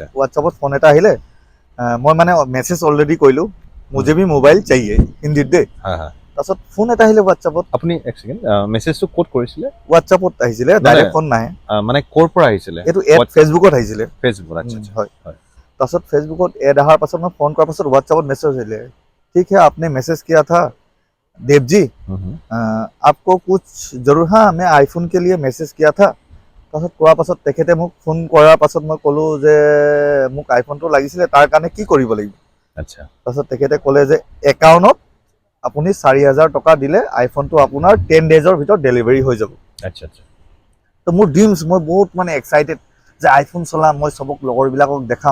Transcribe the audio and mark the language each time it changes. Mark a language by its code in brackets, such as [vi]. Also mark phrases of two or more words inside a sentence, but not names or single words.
[as] হোৱাটছআপত ফোন এটা আহিলে মই মানে মেছেজ অলৰেডি কৰিলোঁ [hi] मुझे भी मोबाइल चाहिए [as] হিন্দীত দেই হয় তাৰপিছত ফোন এটা আহিলে হোৱাটছআপত আপুনি এক ছেকেণ্ড মেছেজটো ক'ত কৰিছিলে হোৱাটছআপত আহিছিলে ডাইৰেক্ট ফোন নাহে মানে ক'ৰ পৰা আহিছিলে এইটো এড ফেচবুকত আহিছিলে ফেচবুক আচ্ছা আচ্ছা হয় তাৰপিছত ফেচবুকত এড অহাৰ পাছত মই ফোন কৰাৰ পাছত হোৱাটছআপত মেছেজ আহিলে [hi] ठीक है आपने मैसेज किया था [as] देव जी आपको कुछ जरूर हाँ मैं आईफोन के लिए मैसेज किया था তাৰপিছত কোৱাৰ পাছত তেখেতে মোক ফোন কৰাৰ পাছত মই ক'লোঁ যে মোক আইফোনটো লাগিছিলে তাৰ কাৰণে কি কৰিব লাগিব আচ্ছা তাৰপিছত তেখেতে ক'লে যে একাউণ্টত আপুনি 4,000 টকা দিলে আইফোনটো আপোনাৰ 10 ডেজৰ ভিতৰত ডেলিভাৰী হৈ যাব আচ্ছা আচ্ছা তো মোৰ ড্ৰিমছ মই বহুত মানে এক্সাইটেড যে আইফোন চলাম মই চবক লগৰবিলাকক দেখাম